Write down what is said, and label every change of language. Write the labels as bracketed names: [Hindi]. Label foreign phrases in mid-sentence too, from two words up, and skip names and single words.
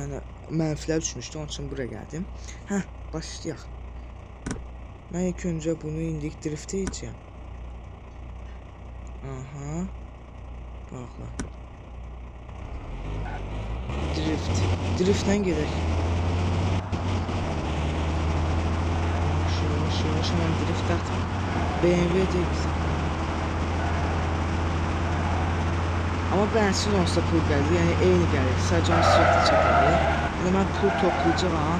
[Azerbaijani] Yəni mənfilər düşmüşdü, onun üçün buraya gəldim. Hə, başlayaq. Mən ilk öncə bunu indi drift edəcəm. Aha. Baxla. Driftlə gedək. [Turkish] Yavaş hemen drift at. BMW değil. Ama bensin olsa pul geldi. Yani eyni gelir. Sadece onu sürekli çekelim. Yani ben pul toplayacağım.